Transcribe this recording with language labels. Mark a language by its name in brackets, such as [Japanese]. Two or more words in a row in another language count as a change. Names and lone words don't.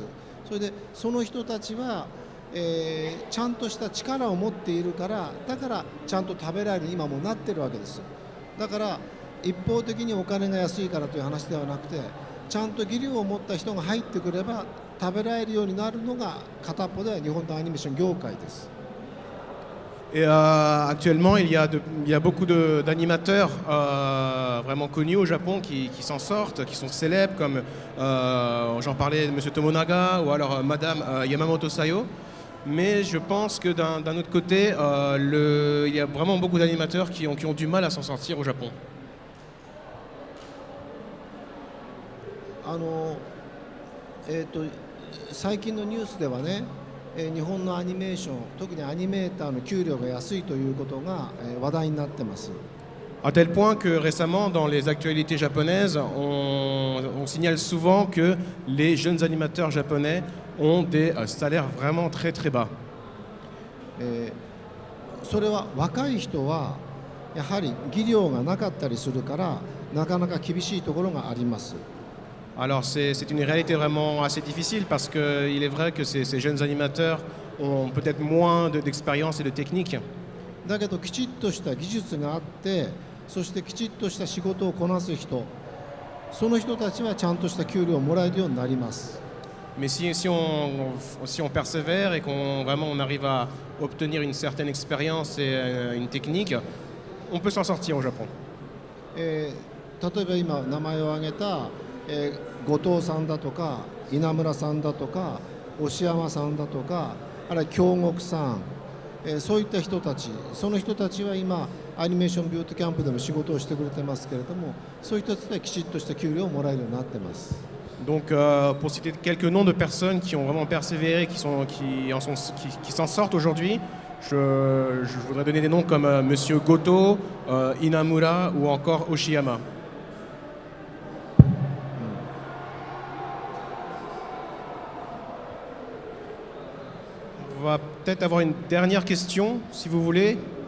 [Japanese] それでその人たちは、ちゃんとした力を持っているから、だからちゃんと食べられる今もなってるわけです。だから一方的にお金が安いからという話ではなくて、ちゃんと技量を持った人が入ってくれば食べられるようになるのが片っぽでは日本のアニメーション業界です。 [French] Et actuellement, il y a beaucoup d'animateurs vraiment connus au Japon qui s'en sortent, qui sont célèbres, comme j'en parlais de M. Tomonaga ou alors Madame Yamamoto Sayo. Mais je pense que d'un autre côté, il y a vraiment beaucoup d'animateurs qui ont du mal à s'en sortir au Japon. [Japanese] 最近のニュースではね、日本のアニメーション、特にアニメーターの給料が安いということが話題になってます。 [French] À tel point que récemment, dans les actualités japonaises, on signale souvent que les jeunes animateurs japonais ont des salaires vraiment très très bas. [Japanese] それは若い人はやはり技量がなかったりするからなかなか厳しいところがあります。 [French] Alors c'est une réalité vraiment assez difficile parce qu'il est vrai que ces jeunes animateurs ont peut-être moins d'expérience et de technique. [Japanese] だけどきちっとした技術があって、そしてきちっとした仕事をこなす人、その人たちはちゃんとした給料をもらえるようになります。 [French] Mais si on persévère et qu'on vraiment on arrive à obtenir une certaine expérience et une technique, on peut s'en sortir au Japon. [Japanese] 例えば今名前を挙げた、後藤さんだとか稲村さんだとか押山さんだとか、あるいは京極さん、そういった人たち、その人たちは今アニメーションビュートキャンプでも仕事をしてくれてますけれども、そういう人たちはきちっとした給料をもらえるようになってます。 [French] Donc pour citer quelques noms de personnes qui ont vraiment persévéré, qui s'en sortent aujourd'hui, je voudrais donner des noms comme Monsieur Goto, Inamura ou encore Oshiyama. On va peut-être avoir une dernière question, si vous voulez.